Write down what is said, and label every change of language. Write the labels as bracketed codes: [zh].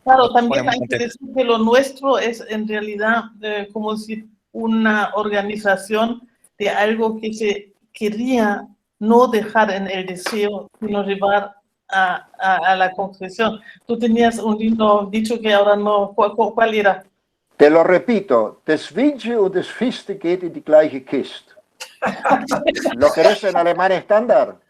[es] claro, también hay que decir que lo nuestro es en realidad como si una organización de algo que se quería no dejar en el deseo, sino llevar a la concreción. Tú tenías un lindo dicho que ahora no, ¿cuál era? [de] Te lo repito, das Wünsche und das Fiste geht in die gleiche Kiste. [es] ¿Lo querés en alemán estándar?